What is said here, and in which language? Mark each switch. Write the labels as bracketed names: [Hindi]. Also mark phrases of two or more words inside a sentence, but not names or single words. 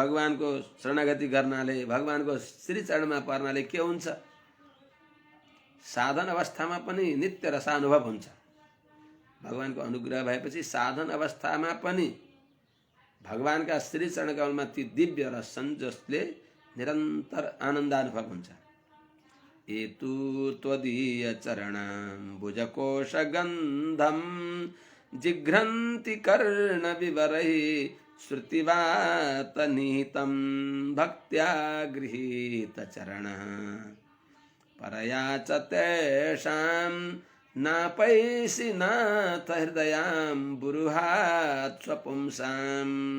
[Nepali] भगवानको शरणागति गर्नाले भगवानको श्री चरणमा पर्नाले के हुन्छ? साधन अवस्थामा पनि नित्य रसानुभव हुन्छ। भगवानको अनुग्रह भएपछि साधन अवस्थामा पनि भगवानका श्री चरण कमलमा ती दिव्य रस छन् जसले निरन्तर आनन्दानुभव हुन्छ। [Sanskrit] हेतु त्वदीय चरणाम्बुजकोश गन्धम जिघ्रन्ति कर्ण विवरैः श्रुतिवात निहितं भक्त्या गृहीत चरणः परया च तेषां नापैसि नाथ हृदयाम्बुरुहात् स्वपुंसाम्।